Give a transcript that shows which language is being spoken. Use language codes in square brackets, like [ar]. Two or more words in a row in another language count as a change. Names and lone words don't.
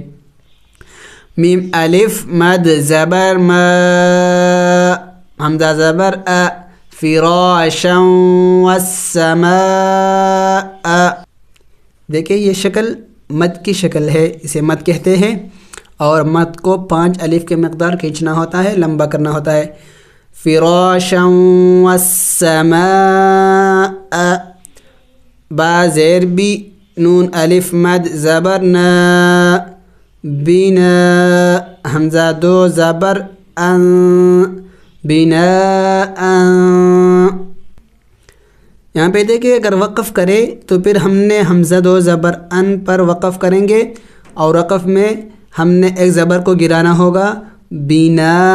[ur] میم الف مد زبر ما، حمزہ زبر ا، [ar] فراشا والسماء. [ur] دیکھیں یہ شکل مد کی شکل ہے، اسے مد کہتے ہیں اور مد کو 5 الف کے مقدار کھینچنا ہوتا ہے، لمبا کرنا ہوتا ہے. [ar] فراشا والسماء. [ur] با زیر بی، نون الف مد زبر نا، بنا. حمزہ دو زبر ان، بنا ان. یہاں پہ دیکھیں اگر وقف کرے تو پھر ہم نے حمزہ دو زبر ان پر وقف کریں گے اور وقف میں ہم نے ایک زبر کو گرانا ہوگا، بنا.